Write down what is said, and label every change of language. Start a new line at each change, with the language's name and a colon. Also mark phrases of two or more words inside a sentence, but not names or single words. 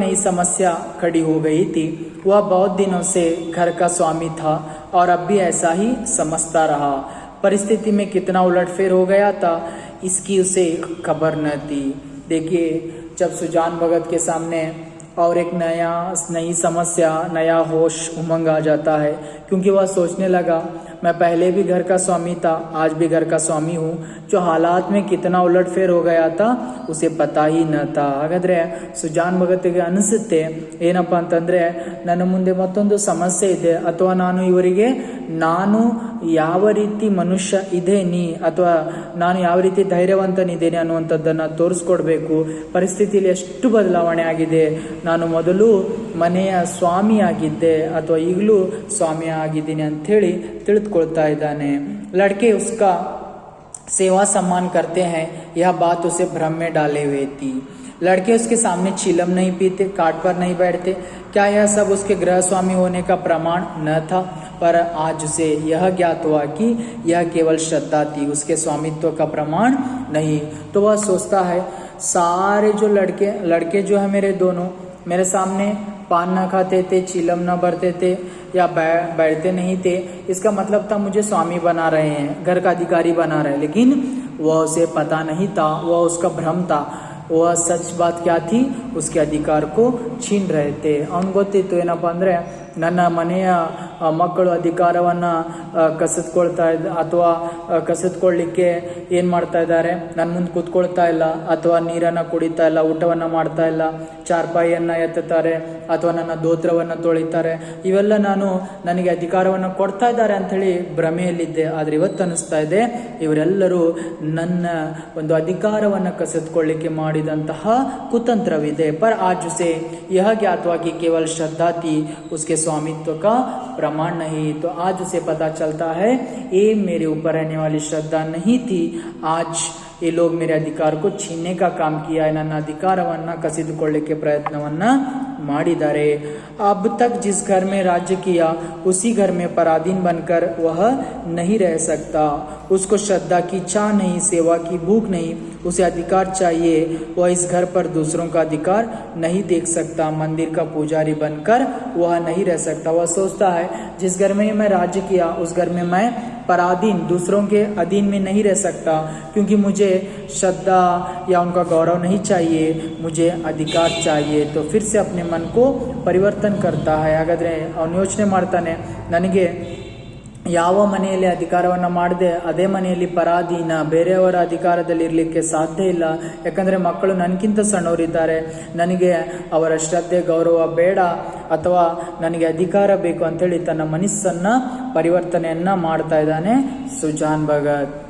Hindi: नई समस्या खड़ी हो गई थी वह बहुत दिनों से घर का स्वामी था और अब भी ऐसा ही समझता रहा परिस्थिति में कितना उलटफेर हो गया था इसकी उसे खबर न थी देखिए जब सुजान भगत के सामने और एक नई समस्या, नया होश, उमंग आ जाता है, क्योंकि वह सोचने लगा मैं पहले भी घर का स्वामी था, आज भी घर का स्वामी हूँ। जो हालात में कितना उलटफेर हो गया था उसे पता ही न था.
Kannada: ಹಾಗಾದ್ರೆ ಸುಜಾನ್ ಭಗತ್ಗೆ ಅನಿಸುತ್ತೆ ಏನಪ್ಪಾ ಅಂತಂದ್ರೆ ನನ್ನ ಮುಂದೆ ಮತ್ತೊಂದು ಸಮಸ್ಯೆ ಇದೆ, ಅಥವಾ ನಾನು ಯಾವ ರೀತಿ ಮನುಷ್ಯ ಇದ್ದೇನೆ ಅಥವಾ ನಾನು ಯಾವ ರೀತಿ ಧೈರ್ಯವಂತನಿದ್ದೇನೆ ಅನ್ನುವಂಥದ್ದನ್ನು ತೋರಿಸ್ಕೊಡ್ಬೇಕು. ಪರಿಸ್ಥಿತಿಯಲ್ಲಿ ಎಷ್ಟು ಬದಲಾವಣೆ ಆಗಿದೆ. ನಾನು ಮೊದಲು ಮನೆಯ ಸ್ವಾಮಿ ಆಗಿದ್ದೆ ಅಥವಾ ಈಗಲೂ ಸ್ವಾಮಿ ಆಗಿದ್ದೀನಿ ಅಂಥೇಳಿ ತಿಳಿದುಕೊಳ್ತಾ ಇದ್ದಾನೆ.
Hindi: लड़के उसका सेवा सम्मान करते हैं, यह बात उसे भ्रम में डाले हुए थी. लड़के उसके सामने चिलम नहीं पीते, काट पर नहीं बैठते. क्या यह सब उसके गृह स्वामी होने का प्रमाण न था? पर आज उसे यह ज्ञात हुआ कि यह केवल श्रद्धा थी, उसके स्वामित्व का प्रमाण नहीं. तो वह सोचता है सारे जो लड़के जो है मेरे दोनों, मेरे सामने पान न खाते थे, चिलम न भरते थे या बैठते नहीं थे, इसका मतलब था मुझे स्वामी बना रहे हैं, घर का अधिकारी बना रहे हैं. लेकिन वह उसे पता नहीं था, वह उसका भ्रम था. वह सच बात क्या थी? उसके अधिकार को छीन रहे थे.
Kannada: ಅವನು ಗೊತ್ತಿತ್ತು ಏನಪ್ಪಾ ಅಂದ್ರೆ ನನ್ನ ಮನೆಯ ಮಕ್ಕಳು ಅಧಿಕಾರವನ್ನು ಕಸಿದುಕೊಳ್ತಾ ಅಥವಾ ಕಸಿದುಕೊಳ್ಳಿಕ್ಕೆ ಏನು ಮಾಡ್ತಾ ಇದ್ದಾರೆ, ನನ್ನ ಮುಂದೆ ಕೂತ್ಕೊಳ್ತಾ ಇಲ್ಲ, ಅಥವಾ ನೀರನ್ನು ಕುಡಿತಾ ಇಲ್ಲ, ಊಟವನ್ನು ಮಾಡ್ತಾ ಇಲ್ಲ, ಚಾರ್ಪಾಯಿಯನ್ನು ಎತ್ತುತ್ತಾರೆ ಅಥವಾ ನನ್ನ ದೋತ್ರವನ್ನು ತೊಳಿತಾರೆ. ಇವೆಲ್ಲ ನನಗೆ ಅಧಿಕಾರವನ್ನು ಕೊಡ್ತಾ ಇದ್ದಾರೆ ಅಂಥೇಳಿ ಭ್ರಮೆಯಲ್ಲಿದ್ದೆ. ಆದರೆ ಇವತ್ತು ಅನ್ನಿಸ್ತಾ ಇದೆ ಇವರೆಲ್ಲರೂ ನನ್ನ ಒಂದು ಅಧಿಕಾರವನ್ನು ಕಸಿದುಕೊಳ್ಳಿಕ್ಕೆ ಮಾಡಿದಂತಹ ಕುತಂತ್ರವಿದೆ.
Hindi: पर आज उसे यह ज्ञात हुआ कि केवल श्रद्धा थी, उसके स्वामित्व का प्रमाण नहीं. तो आज उसे पता चलता है ये मेरे ऊपर रहने वाली श्रद्धा नहीं थी, आज ये लोग मेरे अधिकार को छीनने का काम किया है,
Kannada: ನನ್ನ ಅಧಿಕಾರವನ್ನು ಕಸಿದುಕೊಳ್ಳಿಕ್ಕೆ ಪ್ರಯತ್ನವನ್ನ ಮಾಡಿದ್ದಾರೆ.
Hindi: अब तक जिस घर में राज्य किया उसी घर में पराधीन बनकर वह नहीं रह सकता. उसको श्रद्धा की चाह नहीं, सेवा की भूख नहीं, उसे अधिकार चाहिए. वह इस घर पर दूसरों का अधिकार नहीं देख सकता, मंदिर का पुजारी बनकर वह नहीं रह सकता. वह सोचता है जिस घर में मैं राज्य किया उस घर में मैं पराधीन, दूसरों के अधीन में नहीं रह सकता, क्योंकि मुझे श्रद्धा या उनका गौरव नहीं चाहिए, मुझे अधिकार चाहिए. तो फिर से अपने मन को ಪರಿವರ್ತನ करता है.
Kannada: ಹಾಗಾದರೆ ಅವನು ಯೋಚನೆ ಮಾಡ್ತಾನೆ, ನನಗೆ ಯಾವ ಮನೆಯಲ್ಲಿ ಅಧಿಕಾರವನ್ನು ಮಾಡದೆ ಅದೇ ಮನೆಯಲ್ಲಿ ಪರಾಧೀನ, ಬೇರೆಯವರ ಅಧಿಕಾರದಲ್ಲಿ ಇರಲಿಕ್ಕೆ ಸಾಧ್ಯ ಇಲ್ಲ. ಯಾಕಂದರೆ ಮಕ್ಕಳು ನನಗಿಂತ ಸಣ್ಣವರಿದ್ದಾರೆ, ನನಗೆ ಅವರ ಶ್ರದ್ಧೆ ಗೌರವ ಬೇಡ, ಅಥವಾ ನನಗೆ ಅಧಿಕಾರ ಬೇಕು ಅಂಥೇಳಿ ತನ್ನ ಮನಸ್ಸನ್ನು ಪರಿವರ್ತನೆಯನ್ನು ಮಾಡ್ತಾ ಇದ್ದಾನೆ ಸುಜಾನ್ ಭಗತ್.